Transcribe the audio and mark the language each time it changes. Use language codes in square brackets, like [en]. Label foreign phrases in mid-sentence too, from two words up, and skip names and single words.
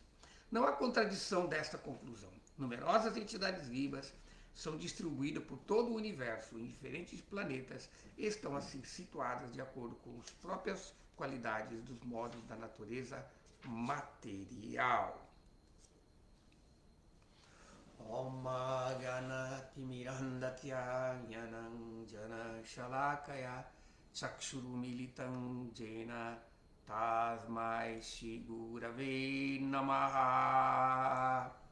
[pt] Não há contradição desta conclusão. Numerosas entidades vivas são distribuídas por todo o universo em diferentes planetas e estão assim situadas de acordo com as próprias qualidades dos modos da natureza material. [sa] Om Ganati Mirandatya Jnanam Jana Shalakaya Chakshurumilitam Jena Tasmai Shri Gurave Namaha.